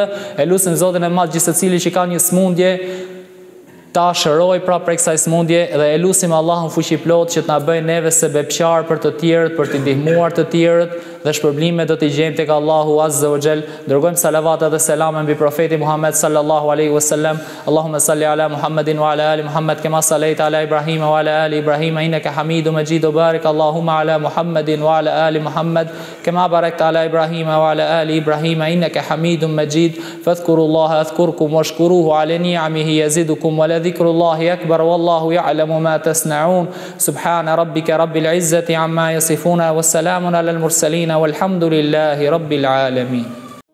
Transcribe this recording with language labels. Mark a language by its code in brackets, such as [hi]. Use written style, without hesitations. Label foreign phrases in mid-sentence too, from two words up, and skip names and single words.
[sq] Elusim Zotin e Madh gjithë secili që ka një smundje ta shëroj pra prej kësaj smundje, dhe elusim Allahun fuqiplot që t'na bëjë neve sebepqar për të tjerët, për t'i ndihmuar të tjerët, dhe shpërblime do t'i gjejmë tek Allahu [ar] عز وجل. [sq] Dërgojmë salavat dhe selam mbi profetin Muhammed [ar] صلى الله عليه وسلم. اللهم صل على محمد وعلى آل محمد كما صليت على إبراهيم وعلى آل إبراهيم إنك حميد مجيد. بارك اللهم على محمد وعلى آل محمد كما باركت على إبراهيم وعلى آل إبراهيم إنك حميد مجيد. فاذكروا الله يذكركم واشكروه على نعمه يزدكم ولذكر الله أكبر والله يعلم ما تصنعون. سبحان ربك رب العزة عما يصفون وسلام على المرسلين والحمد لله رب العالمين.